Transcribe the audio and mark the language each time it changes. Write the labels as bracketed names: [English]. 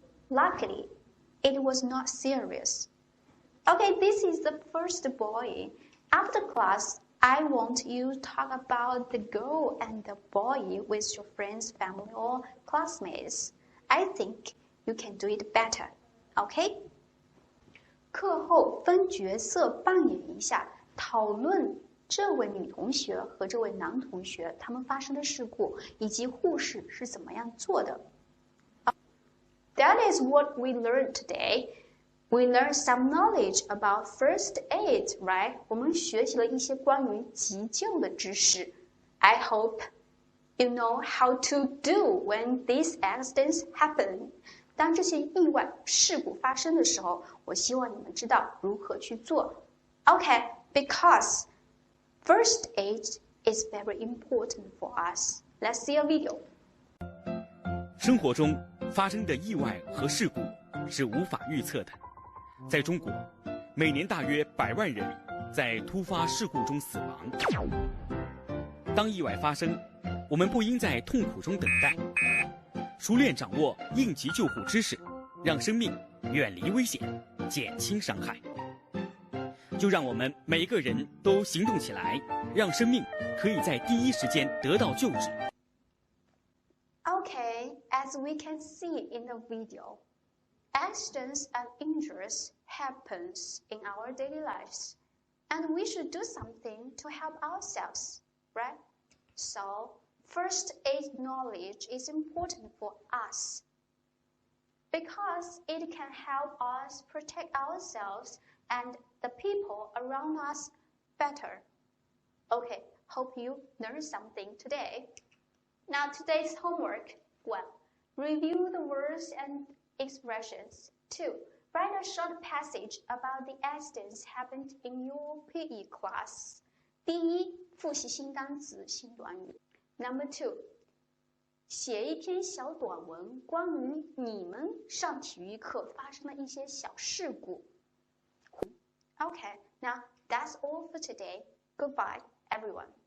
[English] Luckily, it was not serious. Okay, this is the first boy. After class, I want you to talk about the girl and the boy with your friends, family, or classmates. I think you can do it better. Okay? [Chinese] 课后分角色扮演一下，讨论这位女同学和这位男同学他们发生的事故，以及护士是怎么样做的。 [English] That is what we learned today. We learned some knowledge about first aid, right? [Chinese] 我们学习了一些关于急救的知识。 [English] I hope you know how to do when these accidents happen. [Chinese] 当这些意外事故发生的时候，我希望你们知道如何去做。 [English] Okay, because first aid is very important for us. Let's see a video. [Chinese] 生活中发生的意外和事故是无法预测的。在中国，每年大约100万人在突发事故中死亡。当意外发生，我们不应在痛苦中等待，熟练掌握应急救护知识，让生命远离危险，减轻伤害。就让我们每个人都行动起来，让生命可以在第一时间得到救治。 [English] Okay, as we can see in the video, accidents and injuries happens in our daily lives, and we should do something to help ourselves, right? So, first aid knowledge is important for us because it can help us protect ourselves and the people around us better. Okay, hope you learned something today. Now today's homework. 1. Review the words and expressions. 2. Write a short passage about the accidents happened in your PE class. [Chinese] 第一，复习新单词、新短语。 [English] Number 2. [Chinese] 写一篇小短文，关于你们上体育课发生的一些小事故。 [English] Okay, now that's all for today. Goodbye, everyone.